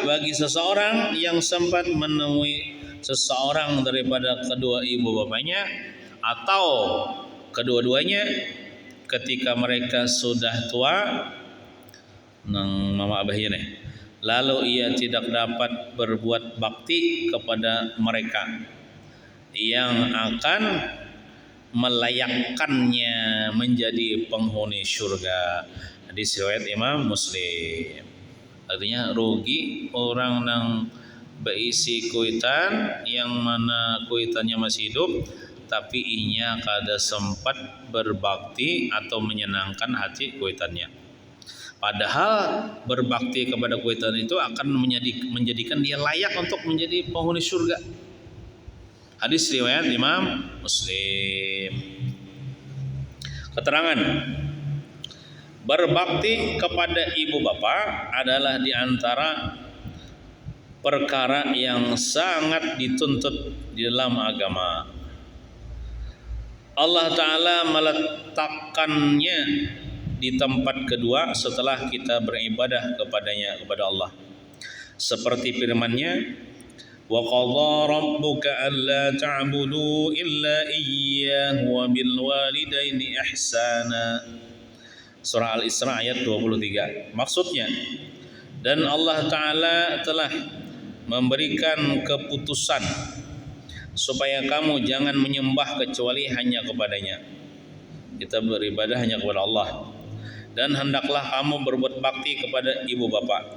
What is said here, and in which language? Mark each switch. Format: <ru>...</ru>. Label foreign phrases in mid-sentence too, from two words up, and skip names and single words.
<ms>Bagi seseorang yang sempat menemui seseorang daripada kedua ibu bapaknya, atau kedua-duanya ketika mereka sudah tua,</ms> <bjn>nang mama abahnya nih,</bjn> <ms>lalu ia tidak dapat berbuat bakti kepada mereka yang akan melayakkannya menjadi penghuni surga. Hadis riwayat Imam Muslim.</ms> <bjn>Artinya rugi orang yang berisi kuitan, yang mana kuitannya masih hidup, tapi inya kada sempat berbakti atau menyenangkan hati kuitannya.</bjn> <ms>Padahal berbakti kepada kuitan itu akan menjadikan dia layak untuk menjadi penghuni surga. Hadis riwayat Imam Muslim. Keterangan, berbakti kepada ibu bapa adalah diantara perkara yang sangat dituntut di dalam agama. Allah Ta'ala meletakkannya di tempat kedua setelah kita beribadah kepadanya, kepada Allah. Seperti firman-Nya,</ms> <ar>وقضى ربك ألا تعبدوا إلا إياه وبالوالدين إحسانا.</ar> <ms>Surah Al-Isra ayat 23. Maksudnya, dan Allah Ta'ala telah memberikan keputusan supaya kamu jangan menyembah kecuali hanya kepadanya. Kita beribadah hanya kepada Allah. Dan hendaklah kamu berbuat bakti kepada ibu bapa.</ms>